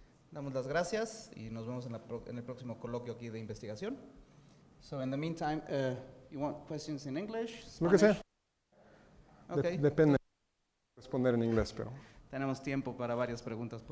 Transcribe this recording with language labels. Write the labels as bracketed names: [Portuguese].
[Spanish] Damos las gracias y nos vemos en el próximo coloquio aquí de investigación. [English] So in the meantime, you want questions in English? [Spanish] Lo que sea. [English] Okay. [Spanish] Depende de responder en inglés, pero. Tenemos tiempo para varias preguntas, pues.